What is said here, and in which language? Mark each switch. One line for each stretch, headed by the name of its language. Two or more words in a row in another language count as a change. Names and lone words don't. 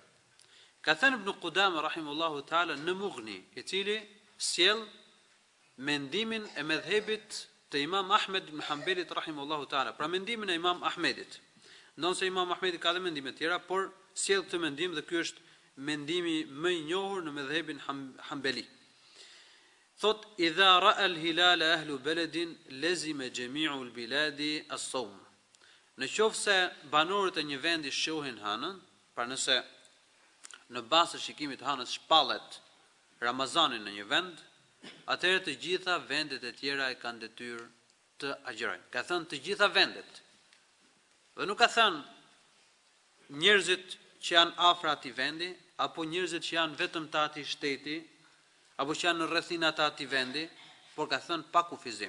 Albanian: Ka thënë Ibn Qudama
Arabic: رحمه الله تعالى
Albanian: në Mughni, i cili sjell mendimin e medhhebit të Imam Ahmed ibn Hanbelit
Arabic: رحمه الله تعالى,
Albanian: pra mendimin e Imam Ahmedit. Ndonse Imam Ahmedi ka dhe mendime të tjera, por sjell këtë mendim dhe ky është mendimi më i njohur në medhhebin Hanbeli. Thot,
Arabic: إذا رأى الهلال أهل بلد لزم جميع البلاد الصوم.
Albanian: Në qoftë se banorët e një vendi shohin hënën, pra nëse në bazë të shikimit të hënës shpallet Ramazanin në një vend, atëherë të gjitha vendet e tjera e kanë detyrë të agjerojnë. Ka thënë të gjitha vendet. Dhe nuk ka thënë njerëzit që janë afër atij vendi, apo njerëzit që janë vetëm të atij shteti, apo që janë në rrethinat të atij vendi, por ka thënë pa kufizim.